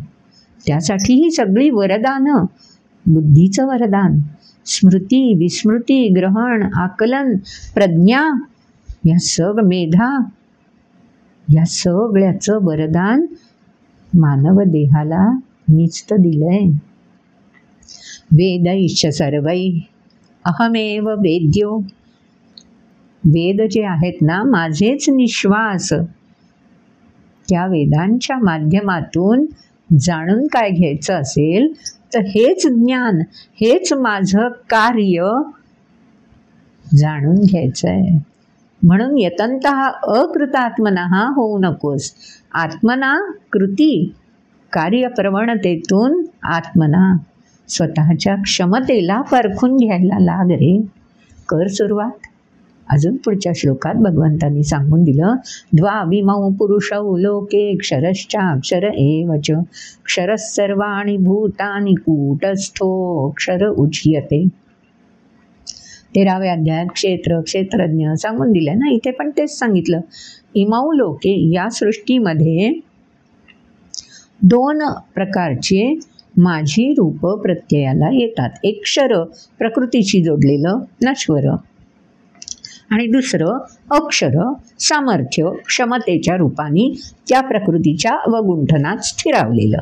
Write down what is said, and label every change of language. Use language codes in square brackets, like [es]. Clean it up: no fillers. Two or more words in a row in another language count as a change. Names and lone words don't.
[mr] त्यासाठी ही सगळी वरदानं, बुद्धीचं वरदान, स्मृती, विस्मृती, ग्रहण, आकलन, प्रज्ञा, या मेधा, या सगळ्याचं वरदान मानव देहाला मीच तर दिलंय. [sa] वेदैश्च सर्वै अहमेव वेद्यो. [mr] वेद जे आहेत ना, माझेच निश्वास, त्या वेदांच्या माध्यमातून जाणून काय घ्यायचं असेल तर हेच ज्ञान, हेच माझं कार्य जाणून घ्यायचं आहे. म्हणून [sa] यतन्तः अकृतात्मनः [mr] होऊ नकोस. आत्मना कृती, कार्यप्रवणतेतून आत्मना, स्वतःच्या क्षमतेला परखून घ्यायला लाग रे. कर सुरुवात. अजून पुढच्या श्लोकात भगवंतांनी सांगून दिलं, [sa] द्वाविमौ पुरुषौ लोके क्षरश्चाक्षर एव च क्षरः सर्वाणि भूतानि कूटस्थो क्षर उच्यते. [mr] 13व्या अध्यायात क्षेत्र, क्षेत्रज्ञ सांगून दिलं ना, इथे पण तेच सांगितलं. [sa] इमौ लोके, [mr] या सृष्टीमध्ये 2 प्रकारचे माझी रूप प्रत्ययाला येतात. एक क्षर, प्रकृतीशी जोडलेलं, नश्वर, आणि दुसरं अक्षर, सामर्थ्य, क्षमतेच्या रूपाने त्या प्रकृतीच्या अवगुंठनात स्थिरावलेलं.